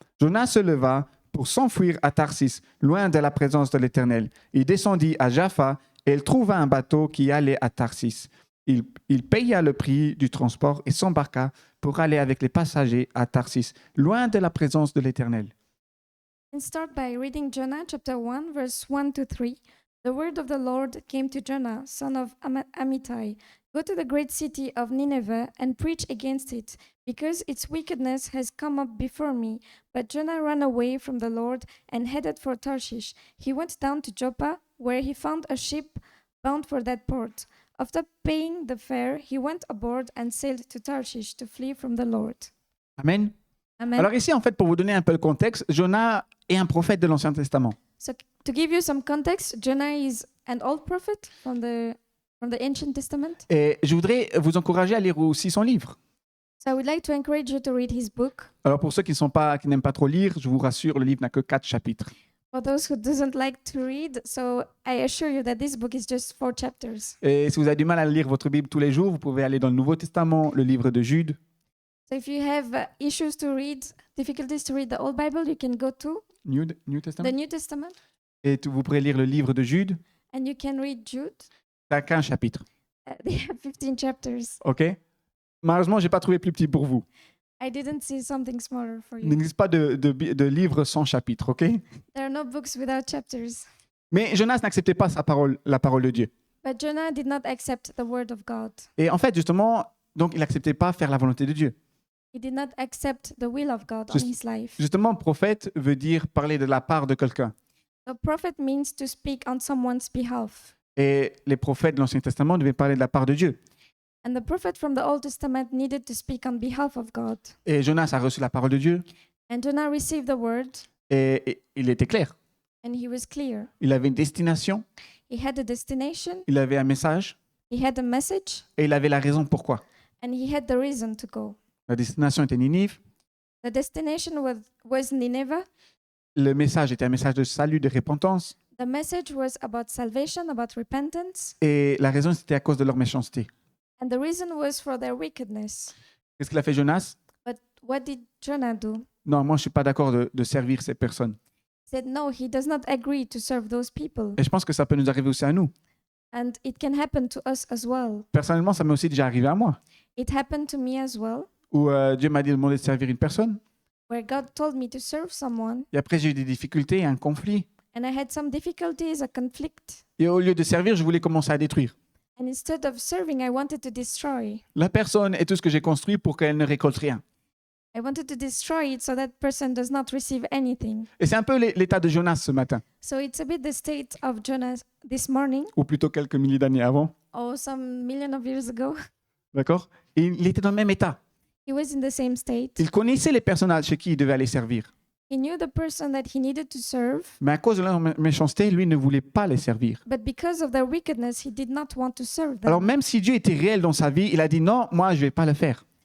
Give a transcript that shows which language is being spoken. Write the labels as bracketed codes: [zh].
[fr] Jonas se leva pour s'enfuir à Tarsis, loin de la présence de l'Éternel. Il descendit à Jaffa et il trouva un bateau qui allait à Tarsis. Il paya le prix du transport et s'embarqua pour aller avec les passagers à Tarsis, loin de la présence de l'Éternel. [en] And start by reading Jonah chapter 1, verse 1 to 3. The word of the Lord came to Jonah, son of Amittai. Go to the great city of Nineveh and preach against it, because its wickedness has come up before me. But Jonah ran away from the Lord and headed for Tarshish. He went down to Joppa, where he found a ship bound for that port. After paying the fare, he went aboard and sailed to Tarshish to flee from the Lord. Amen. [fr] Amen. Alors ici, en fait, pour vous donner un peu le contexte, Jonas est un prophète de l'Ancien Testament. [en] So to give you some context, Jonah is an old prophet from the Ancient Testament. [fr] Et je voudrais vous encourager à lire aussi son livre. [en] So I would like to encourage you to read his book. [fr] Alors pour ceux qui n'aiment pas trop lire, je vous rassure, le livre n'a que 4 chapitres. [en] For those who doesn't like to read, so I assure you that this book is just 4 chapters. [fr] Et si vous avez du mal à lire votre Bible tous les jours, vous pouvez aller dans le Nouveau Testament, le livre de Jude. [en] So if you have issues to read, difficulties to read the Old Bible, you can go to New the Testament. New Testament [fr] Et vous pourrez lire le livre de Jude. [en] and you can read Jude. [fr] Ça a qu'un chapitre. [en] They have 15 chapters. OK? [fr] Malheureusement, je n'ai pas trouvé plus petit pour vous. [en] I didn't see something smaller for [fr] Il [en] you. [fr] n'existe pas de livre sans chapitre. [en] OK? There are no books without chapters. [fr] Mais Jonas n'acceptait pas la parole de Dieu. [en] But Jonah did not accept the word of God. [fr] Et en fait, justement, donc il n'acceptait pas faire la volonté de Dieu. [en] He did not accept the will of God on [fr] Just- [en] his life. [fr] Justement, prophète veut dire parler de la part de quelqu'un. [en] A prophet means to speak on someone's behalf. [fr] Et les prophètes de l'Ancien Testament devaient parler de la part de Dieu. [en] And the prophet from the Old Testament needed to speak on behalf of God. [fr] Et Jonas a reçu la parole de Dieu [en] And Jonah received the word, [fr] et il était clair. [en] and he was clear. [fr] Il avait une destination, [en] He had a destination, [fr] il avait un message [en] he had a message, [fr] et il avait la raison pourquoi. [en] and he had the reason to go. [fr] La destination était Ninive, [en] The destination was Nineveh. [fr] le message était un message de salut, de repentance. [en] The message was about salvation, about repentance, [fr] Et la raison, c'était à cause de leur méchanceté. [en] and the reason was for their wickedness. [fr] Qu'est-ce qu'il a fait Jonas? [en] But what did Jonah do? [fr] Non, moi, je ne suis pas d'accord de servir ces personnes. [en] He said no, he does not agree to serve those people. [fr] Et je pense que ça peut nous arriver aussi à nous. [en] And it can happen to us as well. [fr] Personnellement, ça m'est aussi déjà arrivé à moi, [en] It happened to me as well, [fr] où Dieu m'a demandé de servir une personne. [en] where God told me to serve someone, [fr] Et après, j'ai eu des difficultés, un conflit. [en] and I had some difficulties, a conflict. [fr] Et au lieu de servir, je voulais commencer à détruire [en] And instead of serving, I wanted to destroy. [fr] la personne et tout ce que j'ai construit pour qu'elle ne récolte rien. [en] I wanted to destroy it so that person does not receive anything. [fr] Et c'est un peu l'état de Jonas ce matin, [en] So it's a bit the state of Jonah this morning, [fr] ou plutôt quelques milliers d'années avant. [en] or some million of years ago. [fr] D'accord? Et il était dans le même état. [en] He was in the same state. [fr] Il connaissait les personnages chez qui il devait aller servir. [en] He knew the person that he needed to serve, [fr] Mais à cause de leur méchanceté, lui ne voulait pas les servir. [en] but because of their wickedness, he did not want to serve [fr] Alors [en] them. [fr] même si Dieu était réel dans sa vie, il a dit non, moi je ne vais pas le faire.